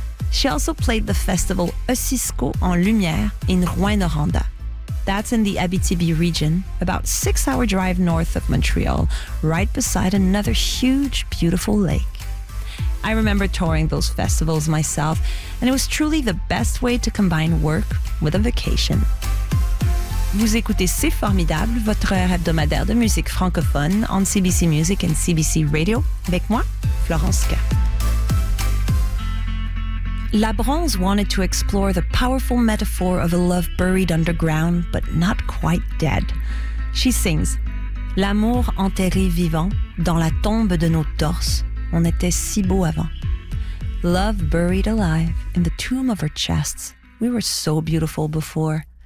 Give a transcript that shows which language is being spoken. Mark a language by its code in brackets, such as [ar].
[en] She also played the festival Osisko en Lumière in Rouyn-Noranda. That's in the Abitibi region, about 6-hour drive north of Montreal, right beside another huge, beautiful lake. I remember touring those festivals myself, and it was truly the best way to combine work with a vacation. [fr] Vous écoutez C'est Formidable, votre heure hebdomadaire de musique francophone [en] on CBC Music and CBC Radio, [fr] avec moi, Florence K. [en] Labranche wanted to explore the powerful metaphor of a love buried underground, but not quite dead. She sings, [fr] L'amour enterré vivant, dans la tombe de nos torses, on était si beau avant. [en] Love buried alive, in the tomb of our chests, we were so beautiful before.